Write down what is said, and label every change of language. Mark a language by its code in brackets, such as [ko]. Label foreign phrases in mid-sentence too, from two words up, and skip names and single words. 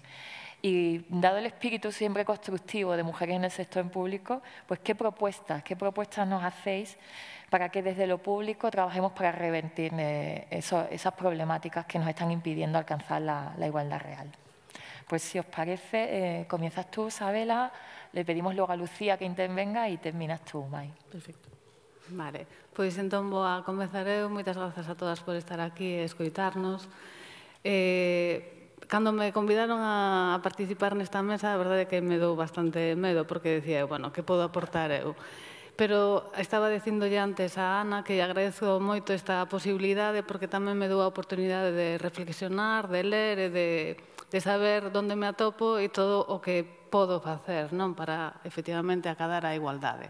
[es] Y dado el espíritu siempre constructivo de mujeres en el sector público, pues ¿qué propuestas nos hacéis para que desde lo público trabajemos para revertir esas problemáticas que nos están impidiendo alcanzar la igualdad real? Pues si os parece, comienzas tú, Sabela, le pedimos luego a Lucía que intervenga y terminas tú, Mai. Perfecto. [gl] Vale, pois entón vou a comezar eu. Moitas grazas a todas por estar aquí e escoitarnos. Cando me convidaron a participar nesta mesa, a verdade é que me dou bastante medo, porque decía, bueno, que podo aportar eu? Pero estaba dicindolle antes a Ana que agradezo moito esta posibilidade porque tamén me dou a oportunidade de reflexionar, de ler e de saber onde me atopo e todo o que podo facer para, efectivamente, acadar a igualdade.